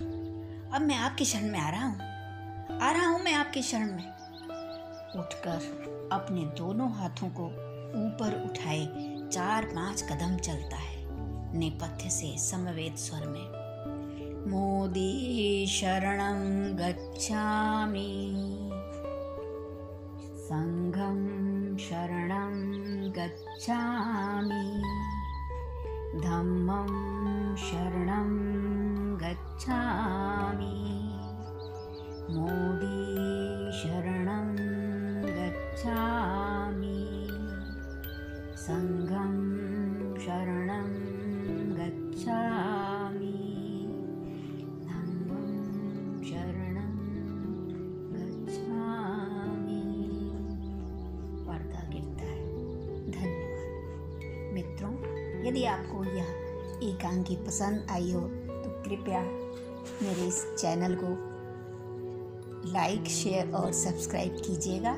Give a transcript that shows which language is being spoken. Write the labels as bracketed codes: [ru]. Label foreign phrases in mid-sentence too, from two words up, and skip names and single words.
[hi] अब मैं आपकी शरण में आ रहा हूँ मैं आपकी शरण में। उठकर अपने दोनों हाथों को ऊपर उठाए 4-5 कदम चलता है, नेपथ्य से समवेत स्वर में, [pi] मोदी शरणं गच्छामि, संघं शरणं गच्छामि, धम्मं शरणं गच्छामि, मोदी शरणं गच्छामि, संघं शरणं गच्छामि, धम्मं शरणं गच्छामि। [hi] पर्दा गिरता है। धन्यवाद मित्रों। यदि आपको यह एकांकी पसंद आई हो तो कृपया मेरे इस चैनल को लाइक, शेयर और सब्सक्राइब कीजिएगा।